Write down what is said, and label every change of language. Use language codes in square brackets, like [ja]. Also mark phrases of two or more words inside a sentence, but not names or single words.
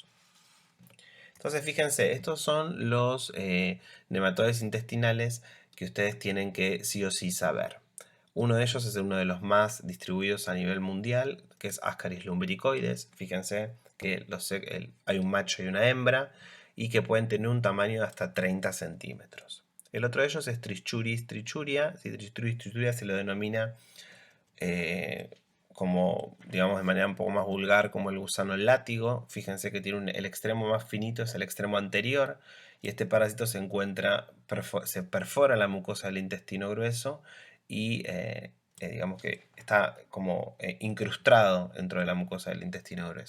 [es] Entonces, fíjense, estos son los nematodes intestinales que ustedes tienen que sí o sí saber. Uno de ellos es uno de los más distribuidos a nivel mundial, que es Ascaris lumbricoides. Fíjense que hay un macho y una hembra, y que pueden tener un tamaño de hasta 30 centímetros. El otro de ellos es Trichuris trichuria. Si Trichuris trichuria se lo denomina como, digamos, de manera un poco más vulgar, como el gusano látigo. Fíjense que tiene el extremo más finito, es el extremo anterior, y este parásito se encuentra, se perfora la mucosa del intestino grueso y digamos que está como incrustado dentro de la mucosa del intestino grueso.